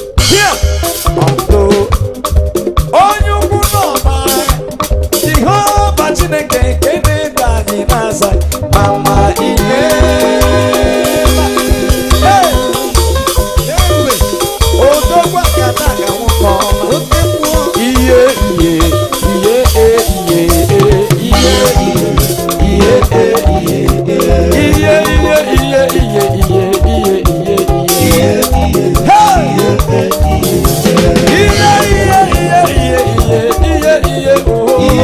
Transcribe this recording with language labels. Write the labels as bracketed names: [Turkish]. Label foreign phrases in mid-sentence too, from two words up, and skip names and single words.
[English] Here. [Igbo] Ọkụ. Onye ukwu n'ọba. Jehova Chineke nke na-edu anyị na-aza. Mama ihe. Hey. Odogwu aka na-aga nwoke ọma. Ihe, ihe. Iye, eh, iye, eh, iye, iye, iye, eh, iye, iye, iye, iye, iye, iye, iye, iye, iye. Hey! Iye, iye, iye, iye, iye, iye, iye, oh.